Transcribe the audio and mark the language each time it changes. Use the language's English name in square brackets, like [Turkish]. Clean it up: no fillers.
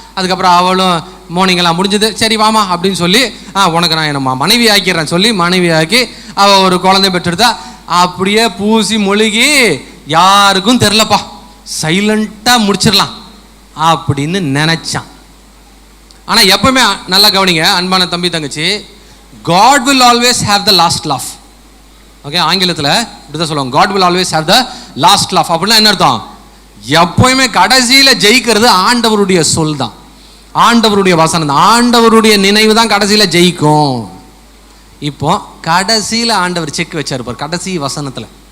[Tamil] அதுக்கப்புறம் அவளும் மார்னிங்கெல்லாம் முடிஞ்சது, சரி வாமா அப்படின்னு சொல்லி உனக்கு நான் என்ன மனைவி ஆக்கிடுறேன் சொல்லி மனைவி ஆக்கி அவள் ஒரு குழந்தை பெற்றெடுத்தா. அப்படியே பூசி மொழிகி யாருக்கும் தெரிலப்பா, சைலண்ட்டாக முடிச்சிடலாம் அப்படின்னு நினச்சான். ஆனால் எப்பவுமே நல்லா கவனிங்க அன்பான தம்பி தங்கச்சி, [English] God will always have the last laugh. Okay, [Tamil] ஆங்கிலத்தில் இப்படி தான் சொல்லுவாங்க, [English] God will always have the last laugh. [Tamil] அப்படின்னா என்ன அர்த்தம்? எப்பவுமே கடைசியில் ஜெயிக்கிறது ஆண்டவருடைய சொல் தான், ஆண்டவருடைய வசனம் தான், ஆண்டவருடைய நினைவு தான் கடைசியில் ஜெயிக்கும். இப்போ கடைசியில் ஆண்டவர் செக் வச்சாருப்பார் கடைசி வசனத்தில்.